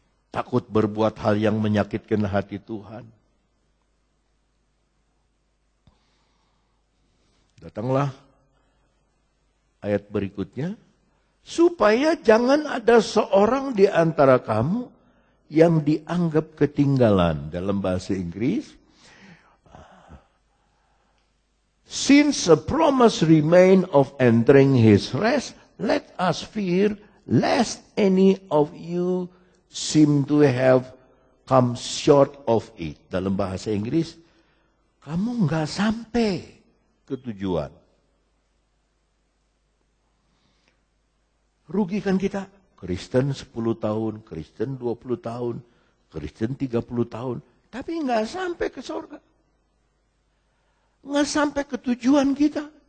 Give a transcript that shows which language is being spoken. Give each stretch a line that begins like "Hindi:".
Indonesian: Takut berbuat hal yang menyakitkan hati Tuhan. Datanglah ayat berikutnya. Supaya jangan ada seorang di antara kamu yang dianggap ketinggalan. Dalam bahasa Inggris,
English: since a promise remain of entering his rest, let us fear lest any of you seem to have come short of it.
Indonesian: Dalam bahasa Inggris, kamu nggak sampai ke tujuan. Rugikan kita. Kristen 10 tahun, Kristen 20 tahun, Kristen 30 tahun. Tapi nggak sampai ke surga. Nggak sampai ke tujuan kita.